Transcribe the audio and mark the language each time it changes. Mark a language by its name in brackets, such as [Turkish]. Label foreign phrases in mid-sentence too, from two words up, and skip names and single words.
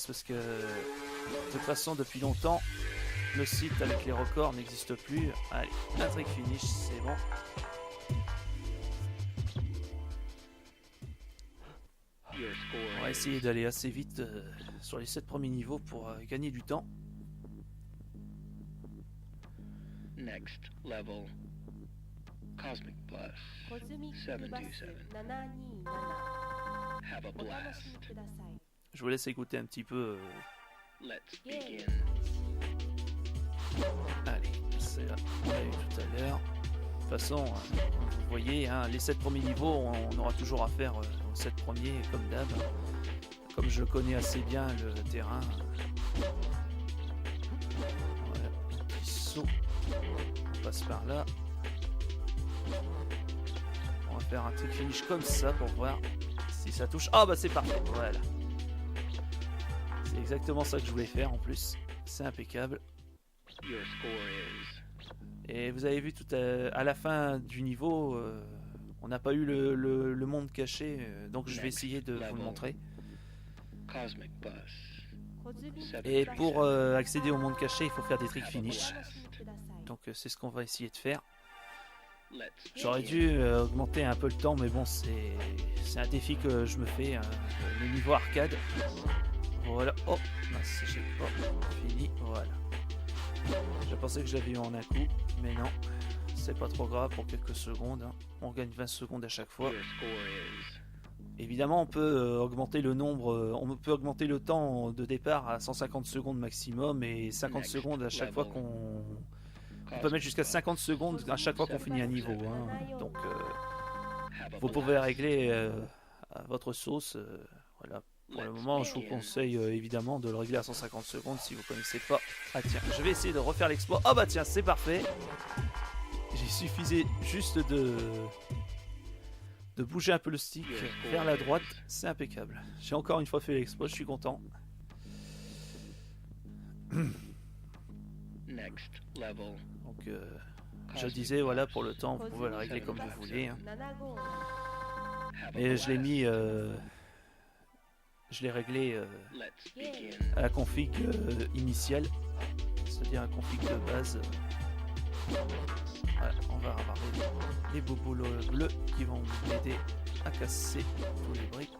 [French] Parce que de toute façon, depuis longtemps, le site avec les records n'existe plus. Allez, un [English] trick finish, [French] c'est bon. On va essayer d'aller assez vite sur les 7 premiers niveaux pour gagner du temps. [English] Next level. Cosmic Plus. [Japanese] コズミックバス 727 727 [English] Have a [Japanese] お楽し [English] blast. [Japanese] みください。 [French] Je vous laisse écouter un petit peu. [English] Let's [Japanese] ゲーム [English] begin. [Japanese] 開始。 [French] Allez, c'est là, on l'a eu tout à l'heure. De toute façon, comme vous voyez, hein, les 7 premiers niveaux, on aura toujours à faire aux 7 premiers, comme d'hab. Comme je connais assez bien le terrain. Voilà, un petit saut. On passe par là. On va faire un [English] trick finish [French] comme ça pour voir si ça touche. Ah bah c'est parfait, voilà. C'est exactement ça que je voulais faire en plus. C'est impeccable. [English] Your score is [French] Et vous avez vu tout à la fin du niveau, on n'a pas eu le monde caché, donc je vais essayer de vous le montrer. [English] Cosmic Bus. [Japanese] コズミック [French] Et [Japanese] バス [French] pour accéder au monde caché, il faut faire des [English] trick finish. [Japanese] お楽しみください。 [French] Donc c'est ce qu'on va essayer de faire. [English] Let's [French] J'aurais [English] begin. [French] dû augmenter un peu le temps, mais bon, c'est un défi que je me fais. Le niveau arcade. Voilà. Oh, mince, j'ai pas fini. Voilà. Je pensais que je l'avais eu en un coup, mais non. C'est pas trop grave pour quelques secondes. Hein. On gagne 20 secondes à chaque fois. [English] Your score is [French] Évidemment, on peut augmenter le nombre, on peut augmenter le temps de départ à 150 secondes maximum et 50 [English] Next [French] secondes à chaque fois [English] level. [French] qu'on. On peut [English] Cosmic [French] mettre jusqu'à [English] Bus. [French] 50 secondes à chaque fois qu'on finit un niveau. Hein. Donc, [English] Have a [French] vous pouvez [English] blast. [French] régler à votre sauce. Voilà. Pour le [English] Let's [French] moment, je vous [English] begin. [French] conseille évidemment de le régler à 150 secondes si vous connaissez pas. Ah tiens, je vais essayer de refaire l'exploit. Oh bah tiens, c'est parfait. Il suffisait juste de bouger un peu le stick vers la droite. C'est impeccable. J'ai encore une fois fait l'exploit, je suis content. [English] Next level. [French] Donc, je [English] Cosmic [French] disais, voilà, [English] Bus. [French] pour le temps, vous pouvez le régler comme vous voulez. Hein. 757 [English] Have a [French] Et je l'ai [English] blast. [French] mis, je l'ai réglé [English] Let's begin. [French] à la config initiale, c'est-à-dire la config de base. Voilà, on va avoir les bobos bleus qui vont m'aider à casser tous les briques.